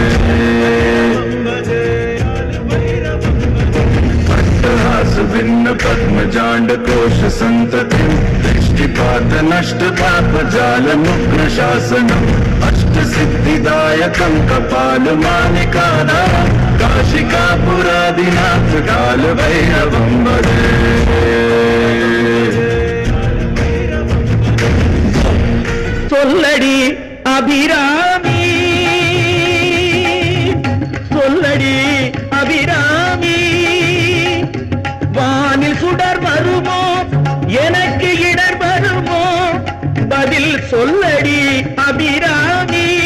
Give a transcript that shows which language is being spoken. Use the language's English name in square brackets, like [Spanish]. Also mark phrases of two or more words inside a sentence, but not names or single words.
[Sanskrit] भिन्न पद्मजाण्ड कोश संततिं दृष्टिपात नष्ट पाप जाल मुग्न शासनम् अष्ट सिद्धिदायकं कपाल मानिकाधारं काशिकापुरादिनाथ काल भैरवं भजे [Tamil] சொல்லடி அபிராமி சொல்லடி அபிராமி வானில் சுடர் வருமோ எனக்கு இடர் வருமோ பதில் சொல்லடி அபிராமி